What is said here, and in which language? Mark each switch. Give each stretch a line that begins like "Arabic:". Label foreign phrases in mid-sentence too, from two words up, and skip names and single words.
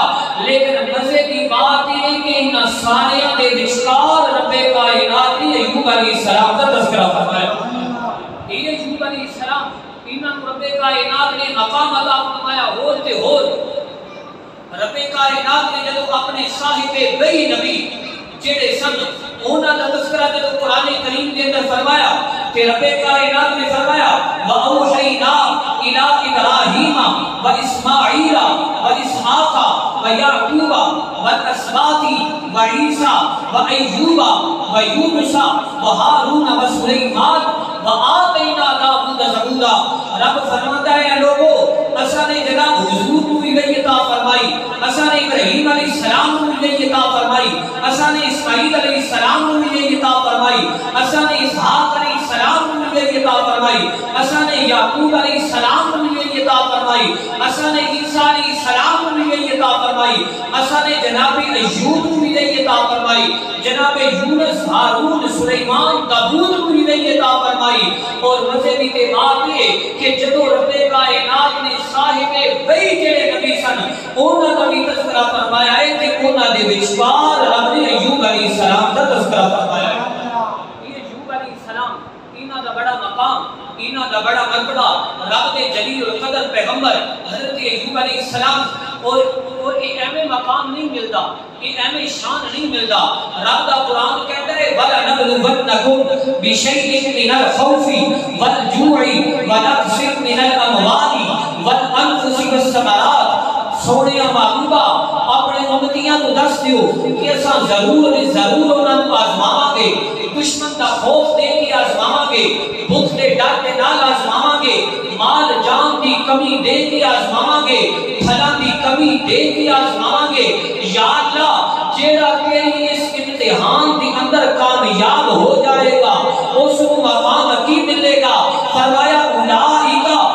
Urdu: لیکن مزے کی بات یہ ہے کہ ان سارے دے وچکار رب کائنات نے ایوب علیہ السلام کا تذکرہ فرمایا۔ یہ ایوب علیہ السلام انہاں رب کائنات نے مقام عطا فرمایا۔
Punjabi: ہوتے رب کائنات نے جدو اپنے صاحب بئی نبی جڑے سن انہاں دا تذکرہ جدو قرآن کریم کے اندر فرمایا کہ رب کائنات نے فرمایا
Arabic: وَأَوْحَيْنَا إِلَىٰ إِبْرَاهِيمَ وَإِسْمَاعِيلَ وَإِسْحَاقَ وَيَعْقُوبَ وَالْأَسْبَاطِ وَعِيسَىٰ وَأَيُّوبَ وَيُونُسَ وَهَارُونَ وَسُلَيْمَانَ وَآتَيْنَا دَاوُودَ زَبُورًا۔
Urdu: رب فرماتا ہے لوگو اساں نے جناب حضور کو بھی وحی عطا فرمائی، اساں نے ابراہیم علیہ السلام کو بھی وحی عطا فرمائی، اساں نے اسماعیل علیہ السلام کو بھی وحی عطا فرمائی، اساں نے اسحاق علیہ السلام کو بھی وحی عطا فرمائی، اساں نے یعقوب علیہ السلام کو بھی وحی عطا فرمائی، اساں نے عیسیٰ علیہ السلام کو بھی وحی عطا فرمائی، اساں نے جناب ایوب کو بھی وحی عطا فرمائی، جناب یونس ہارون سلیمان داؤد کو بھی وحی عطا فرمائی۔
Punjabi: اور مزے بھی تے بات یہ کہ جدو رب کائنات نے صاحب وحی جڑے نبی سن انہاں دا بھی تذکرہ فرمایا ہے تے انہاں دے وچکار رب نے ایوب علیہ السلام دا تذکرہ فرمایا ہے۔
Urdu: یہ ایوب علیہ السلام انہاں دا بڑا مقام، انہاں دا بڑا مرتبہ رب دے جلیل القدر پیغمبر حضرت ایوب علیہ السلام اور یہ ایویں مقام نہیں ملتا، یہ ایویں شان نہیں ملتا۔ رب دا قرآن کہتا ہے
Arabic: وَلَنَبْلُوَنَّكُمْ بِشَيْءٍ مِّنَ الْخَوْفِ وَالْجُوعِ وَنَقْصٍ مِّنَ الْأَمْوَالِ وَالْأَنفُسِ وَالثَّمَرَاتِ۔
Punjabi: سونے محبوبہ اپنے امتیاں کو دس دیو کہ اساں ضرور انہاں کو آزماواں گے، دشمن دا خوف دے کے آزماواں گے، بھوک دے ڈر دے نال آزماواں گے، مال جان دی کمی دے کے آزماواں گے، پھلاں دی نبی دے کے آزمائیں گے یا اللہ جیڑا تیری اس امتحان کے اندر کامیاب ہو جائے گا اس کو مقام کی ملے گا فرمایا اولئک